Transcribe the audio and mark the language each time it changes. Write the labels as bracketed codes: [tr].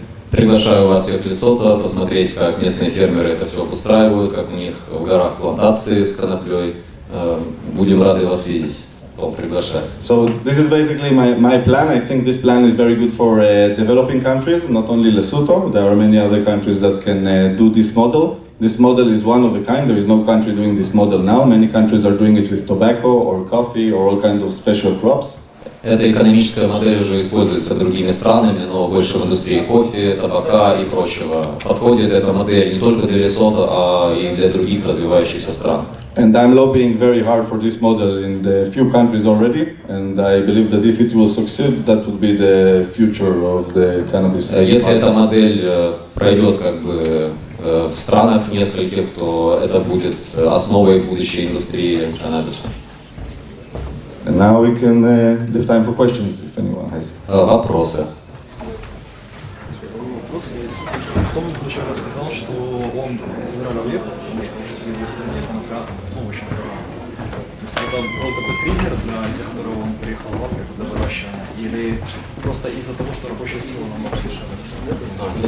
[ru] Приглашаю вас всех в Лесото посмотреть, как местные фермеры это все обустраивают, как у них в горах плантации с коноплей. Будем рады вас видеть. Том приглашает. [en] So this is basically my plan. I think this plan is very good for developing countries, not only Lesotho. There are many other countries that can do this model. This model is one of a kind. There is no country doing this model now. Many countries are doing it with tobacco or coffee or all kinds of special crops. [ru] Эта экономическая модель уже используется другими странами, но больше в индустрии кофе, табака и прочего. Подходит эта модель не только для Лесото, а и для других развивающихся стран. [en] And I'm lobbying very hard for this model in the few countries already, and I believe that if it will succeed, that would be the future of the cannabis. [ru] Если эта модель пройдет как бы в странах нескольких, то это будет основой будущей индустрии каннабиса. [en] And now we can leave time for questions if anyone has. [ru] Вопросы. Вопрос есть. Том вначале сказал, что он из Израиля уехал, потому что в стране конопля очень дорого. То есть это был такой триггер, из-за которого он приехал в Африку для выращивания, или просто из-за того, что рабочая сила намного дешевле в стране?